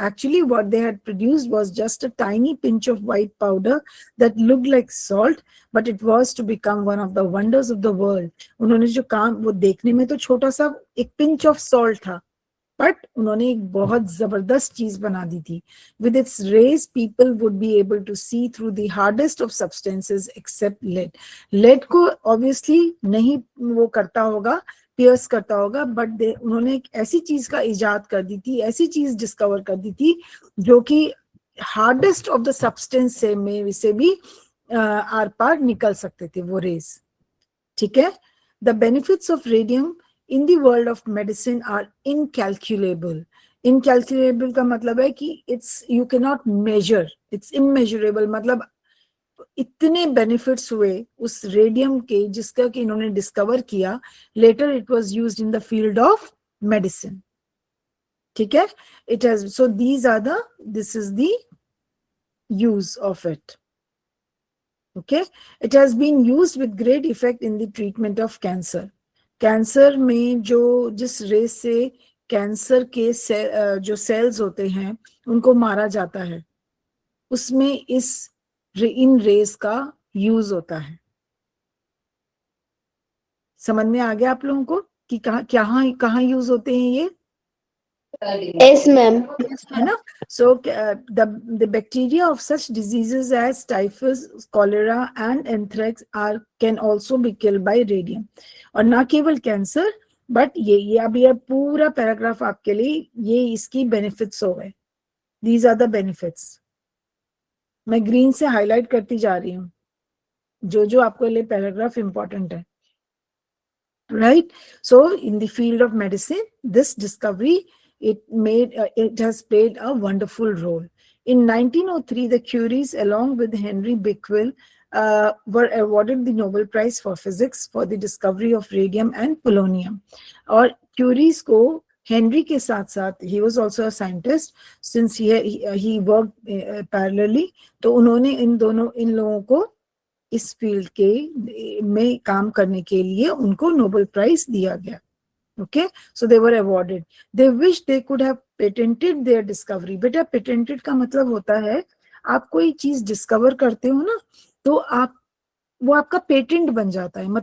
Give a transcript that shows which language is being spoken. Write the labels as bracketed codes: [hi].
[en] Actually what they had produced was just a tiny pinch of white powder that looked like salt, but it was to become one of the wonders of the world. [hi] उन्होंने जो काम, वो देखने में तो छोटा सा एक pinch of salt था, बट उन्होंने एक बहुत जबरदस्त चीज बना दी थी. [en] With its rays, people would be able to see through the hardest of substances except lead. [hi] lead को obviously नहीं वो करता होगा, पियर्स करता होगा, बट उन्होंने एक ऐसी चीज का इजाद कर दी थी, ऐसी चीज डिस्कवर कर दी थी जो कि [en] hardest of the substance [hi] से भी आर पार निकल सकते थे वो रेज. ठीक है. [en] The benefits of radium in the world of medicine are incalculable. Incalculable [hi] का मतलब है कि [en] you cannot measure, it's immeasurable. [hi] मतलब इतने benefits हुए उस रेडियम के जिसका कि इन्होंने डिस्कवर किया. [en] Later it was used in the field of medicine. [hi] ठीक है. [en] It has, so this is the use of it. Okay. It has been used with great effect in the treatment of cancer. [hi] Cancer में जिस race से cancer के जो sales होते हैं उनको मारा जाता है, उसमें इन रेस का यूज होता है. समझ में आ गया आप लोगों को कि कहाँ यूज होते हैं ये? [en] Yes, ma'am. [hi] है ना? [en] So the bacteria of such diseases as typhus, cholera and anthrax can also be killed by radium. [hi] और ना केवल कैंसर, बट ये अभी अब पूरा पैराग्राफ आपके लिए ये इसकी बेनिफिट्स हो गए. [en] These are the benefits. [hi] मैं ग्रीन से हाईलाइट करती जा रही हूँ जो आपके लिए पैराग्राफ इंपॉर्टेंट है. [en] Right? So in the field of medicine, this discovery, it has played a wonderful role. In 1903, the Curies, along with Henry Becquerel, were awarded the Nobel Prize for Physics for the discovery of radium and polonium. [hi] और Curies को Henry के साथ, [en] he was also a scientist, since he worked parallelly. [hi] तो उन्होंने इन लोगों को इस field के में काम करने के लिए उनको नोबेल प्राइज दिया गया. [en] Okay, so they were awarded. They wish they could have patented their discovery. [hi] बेटा, पेटेंटेड का मतलब होता है आप कोई चीज डिस्कवर करते हो ना, तो वो आपका पेटेंट बन जाता है.